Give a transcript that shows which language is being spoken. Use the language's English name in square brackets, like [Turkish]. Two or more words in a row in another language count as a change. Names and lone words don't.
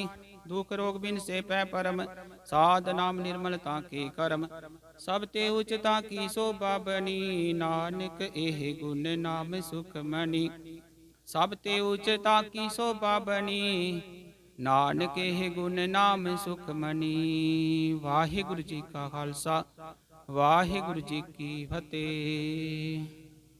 [Punjabi] ਦੁਖ ਰੋਗ ਬਿਨ ਸੇ ਪੈ ਪਰਮ, ਸਾਧ ਨਾਮ ਨਿਰਮਲਤਾ ਕੇ ਕਰਮ। ਸਬ ਤੇ ਉਚਤਾ ਕੀ ਸ਼ੋਭਾ ਬਨੀ, ਨਾਨਕ ਏਹ ਗੁਣ ਨਾਮ ਸੁਖਮਣਿ। ਸਬ ਤੇ ਉਚਤਾ ਕੀ ਸ਼ੋਭਾ ਬਨੀ, ਨਾਨਕ ਏਹ ਗੁਣ ਨਾਮ ਸੁਖਮਣਿ। ਵਾਹਿਗੁਰੂ ਜੀ ਕਾ ਖ਼ਾਲਸਾ, ਵਾਹਿਗੁਰੂ ਜੀ ਕੀ ਫ਼ਤਿਹ।